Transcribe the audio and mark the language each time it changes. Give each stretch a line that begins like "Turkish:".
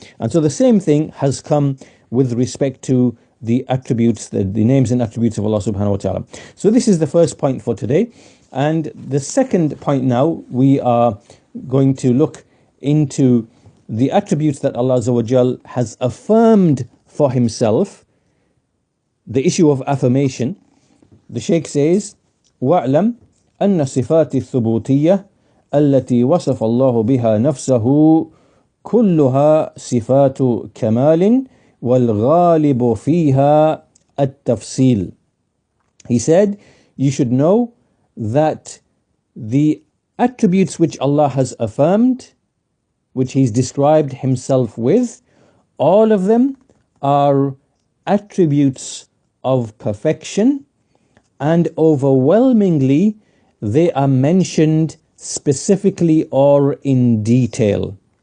English: And so the same thing has come with respect to the attributes, the names and attributes of Allah subhanahu wa ta'ala. So this is the first point for today. And the second point now, we are going to look into the attributes that Allah Azza wa Jal has affirmed for himself, the issue of affirmation, the Shaykh says,
Arabic: وَاعْلَمْ أَنَّ صِفَاتِ الثُّبُوتِيَّةِ التي وصف الله بها نفسه كلها صفات كمال والغالب فيها التفصيل.
English: He said, you should know that the attributes which Allah has affirmed, which He's described Himself with, all of them are attributes of perfection, and overwhelmingly they are mentioned specifically or in detail.